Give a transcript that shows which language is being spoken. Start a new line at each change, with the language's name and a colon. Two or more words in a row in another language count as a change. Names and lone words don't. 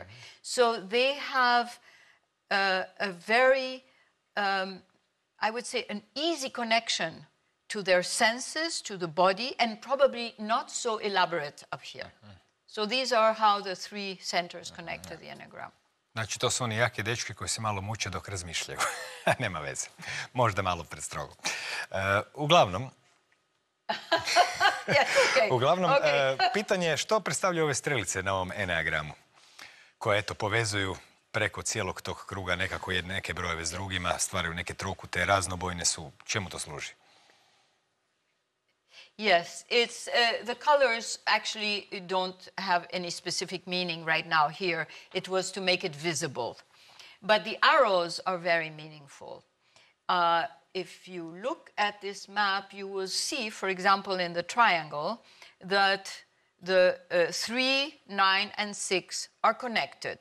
English: So they have a very, I would say, an easy connection to their senses, to the body, and probably not so elaborate up here. So these are how the three centers connect to the Enneagram.
Croatian: Znači, to su oni jaki dečki koji se malo muče dok razmišljaju. Nema veze. Možda malo prestrogo. Uglavnom, pitanje je što predstavljaju ove strelice na ovom Enneagramu, koje, eto, povezuju preko cijelog tog kruga nekako neke brojeve s drugima, stvaraju neke trokute, raznobojne su. Čemu to služi?
English: Yes, it's the colors actually don't have any specific meaning right now here. It was to make it visible. But the arrows are very meaningful. If you look at this map, you will see, for example, in the triangle, that the 3, 9, and 6 are connected.